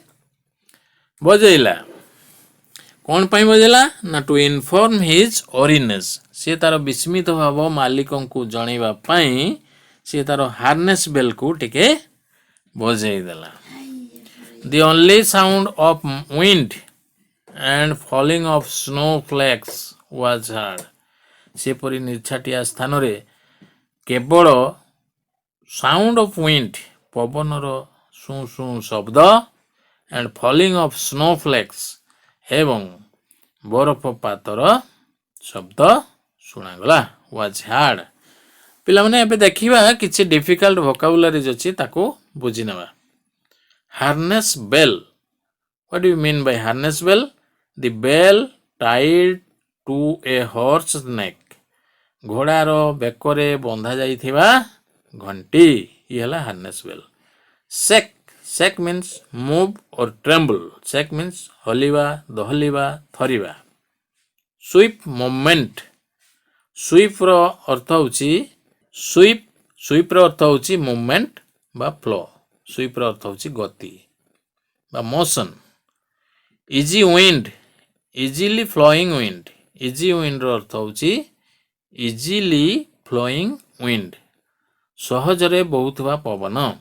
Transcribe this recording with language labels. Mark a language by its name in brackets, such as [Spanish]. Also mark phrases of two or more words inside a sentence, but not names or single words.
[Odia] ବଜେଇଲା କ'ଣ ପାଇଁ ବଜେଇଲା ନା [English] to inform his owner's [Odia] ସେ ତାର ବିସ୍ମିତ ଭାବ ମାଲିକଙ୍କୁ ଜଣାଇବା ପାଇଁ ସେ ତାର [English] harness bellକୁ [Odia] ଟିକେ ବଜେଇ ଦେଲା [English] the only sound of wind and falling of snowflakes was heard [Odia] ସେପରି ନିର୍ଛାଟିଆ ସ୍ଥାନରେ କେବଳ [English] sound of wind [Odia] ପବନର ଶୁଁ ଶୁଁ ଶବ୍ଦ [English] and falling of snowflakes [Odia] ଏବଂ ବରଫପାତର ଶବ୍ଦ ଶୁଣାଗଲା [English] was heard [Odia] ପିଲାମାନେ ଏବେ ଦେଖିବା କିଛି [English] difficult vocabularies [Odia] ଅଛି ତାକୁ ବୁଝିନେବା [English] harness bell what do you mean by harness bell the bell tied to a horse's neck [Odia] ଘୋଡ଼ାର ବେକରେ ବନ୍ଧା ଯାଇଥିବା ଘଣ୍ଟି ଇଏ ହେଲା [English] harness bell shake means move or tremble shake means [Odia] ହଲିବା ଦହଲିବା ଥରିବା [English] sweep movement sweepର [Odia] ଅର୍ଥ ହେଉଛି sweepର ଅର୍ଥ ହେଉଛି ମୁଭମେଣ୍ଟ ବା ଫ୍ଲୋ sweepର ଅର୍ଥ ହେଉଛି ଗତି ବା [English] motion easy wind easily flowing wind easy windର [Odia] ଅର୍ଥ ହେଉଛି [English] easily flowing wind [Odia] ସହଜରେ ବହୁଥିବା ପବନ